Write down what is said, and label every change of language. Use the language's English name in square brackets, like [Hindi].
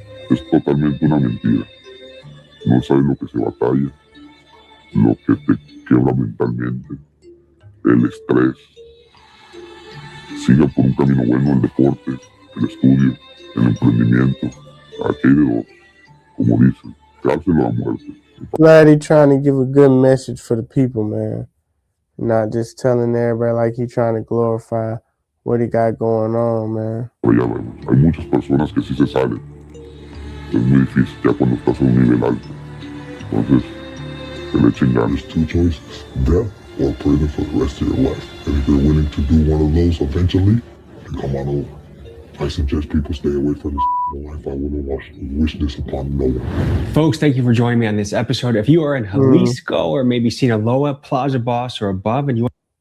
[Spanish] Es totalmente una mentira. No sabes lo que se batalla, lo que te quebra mentalmente, el estrés. Siga por un camino bueno el deporte, el estudio, el emprendimiento. Aquí hay de dos, como dicen, cárcel o la muerte. [English] Glad he trying to give a good message for the people, man. Not just telling everybody like he trying to glorify what he got going on, man. [Spanish] Pero ya hay muchas personas que sí se salen. Es muy difícil ya cuando estás a un nivel alto. Entonces, que le echen ganas. [English] Two choices, death or prison for the rest of your life. And if you're willing to do one of those eventually, then come on over. I suggest people stay away from this life. I wouldn't wish this upon no one. Folks, thank you for joining me on this episode. If you are in Jalisco or maybe Sinaloa, Plaza Boss, or above, and you want...